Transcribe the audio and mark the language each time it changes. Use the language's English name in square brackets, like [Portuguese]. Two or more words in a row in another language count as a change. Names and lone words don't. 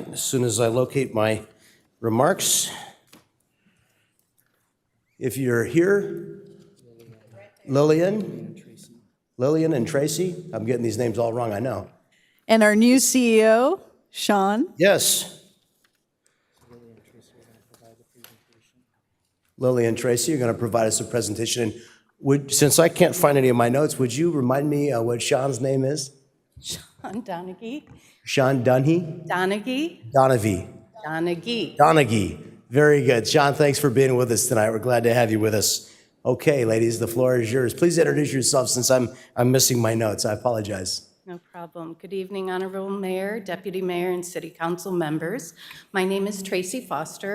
[English] As soon as I locate my remarks. If you're here, Lillian and Tracy, I'm getting these names all wrong, I know. And our new CEO, Sean. Yes. Lily and Tracy are going to provide us a presentation. And since I can't find any of my notes, would you remind me what Sean's name is? Sean Donaghy. Sean Dunhey? Donaghy. Donaghy. Donaghy. Donaghy. Very good. Sean, thanks for being with us tonight. We're glad to have you with us. Okay, ladies, the floor is yours. Please introduce yourself since I'm missing my notes. I apologize. No problem. Good evening, Honorable Mayor, Deputy Mayor, and City Council members. My name is Tracy Foster.